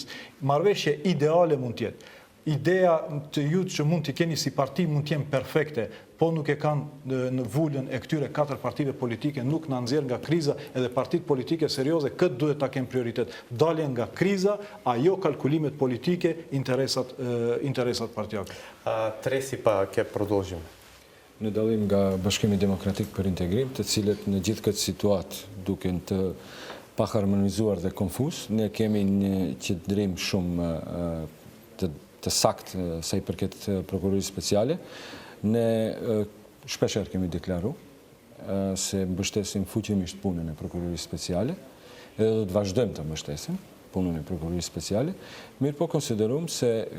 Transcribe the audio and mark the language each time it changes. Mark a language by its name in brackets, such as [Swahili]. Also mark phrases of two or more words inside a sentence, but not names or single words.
[Albanian] Marrëveshje ideale mund të jetë. Ideja të ju që mund të keni si parti mund të jenë perfekte, po nuk e kanë në vullën e këtyre 4 partive politike, nuk na nxjerr nga kriza, edhe partitë politike serioze këtë duhet ta kenë prioritet. Daljen nga kriza, ajo kalkulimet politike, interesat partijake. [Macedonian] Треси па ќе продолжиме. [Albanian] Në dallim nga Bashkimi Demokratik për Integrim, të cilët në gjithë këtë situatë duken të paharmonizuar dhe konfuz, ne kemi një qëndrim shumë të sakt sa i përket prokurorisë speciale. Ne shpesher kemi deklaru se mbështesim fuqimisht punën e prokurorisë speciale, edhe do të vazhdojmë të mbështesim punën e prokurorisë speciale, mirë po konsiderum se